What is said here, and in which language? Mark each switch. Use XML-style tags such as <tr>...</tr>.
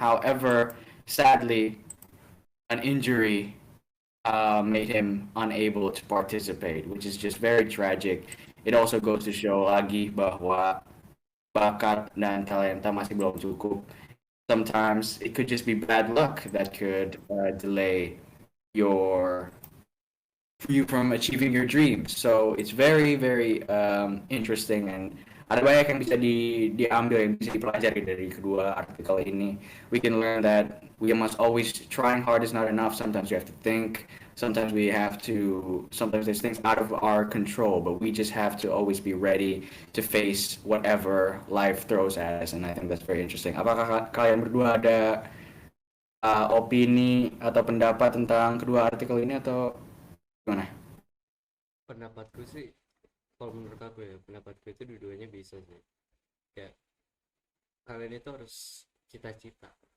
<en>However, sadly, an injury made him unable to participate, which is just very tragic. It also goes to show</en> <id>lagi bahwa bakat dan talenta masih belum cukup.</id> <en>Sometimes it could just be bad luck that could delay your you from achieving your dreams. So it's very very interesting and</en> <id>ada banyak yang bisa diambil yang bisa dipelajari dari kedua artikel ini.</id> <en>We can learn that we must always trying hard is not enough. Sometimes you have to think. Sometimes we have to. Sometimes there's things out of our control, but we just have to always be ready to face whatever life throws at us. And I think that's very interesting.</en> <id>Apakah kalian berdua ada opini atau pendapat tentang kedua artikel ini atau gimana? Pendapatku sih, kalau menurut aku ya, pendapatku itu dua-duanya bisa sih. Kayak kalian itu harus cita-cita.</id>